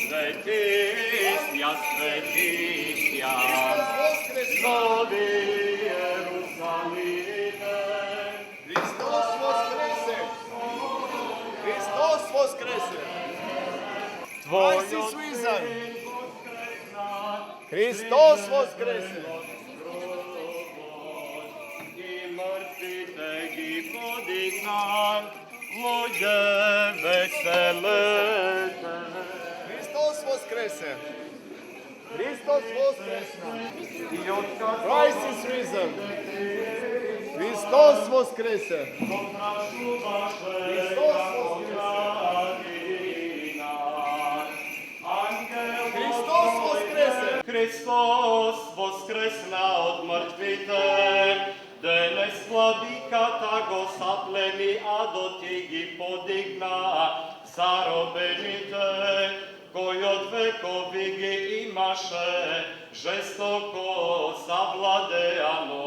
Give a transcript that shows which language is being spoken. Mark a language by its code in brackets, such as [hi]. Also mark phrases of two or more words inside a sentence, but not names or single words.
[cu] светистја, светистја, нови Иерусалиме. [mk] Христос воскресе! Христос воскресе! [en] Christ is risen! [mk] Христос воскресе! И мртвите ги подигна, луѓе веселете. Христос воскресе! Христос воскресе! Christ is risen! Христос воскресе! Христос Христос воскресе! Христос воскресна од мртвите, денес владиката го саплени, а доти ги подигна заробените, кој од векови ги имаше жестоко завладеано.